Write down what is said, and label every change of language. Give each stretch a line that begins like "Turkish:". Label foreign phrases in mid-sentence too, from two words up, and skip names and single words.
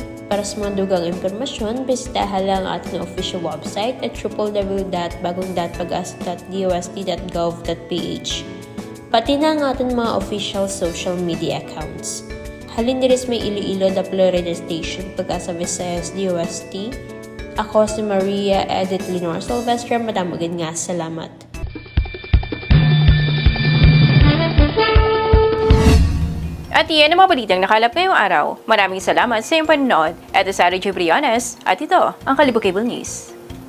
Filipino: Para sa mga dugang impormasyon, bisitahan lang ang ating
English: official website
Filipino: at www.bagongdatpag-asa.dost.gov.ph. Pati na ang ating mga
English: official social media accounts.
Hiligaynon: Halin diris may Iloilo Radio Station, Pag-asa, Visayas, DOST. Ako si Maria Edith Leonora Silvestre. Madamagin nga, salamat.
Filipino: At iyan ang mga balitang nakalap ngayong araw. Maraming salamat sa iyong panonood. Ito si Sarah J. Briones at ito ang Kalibo Cable News.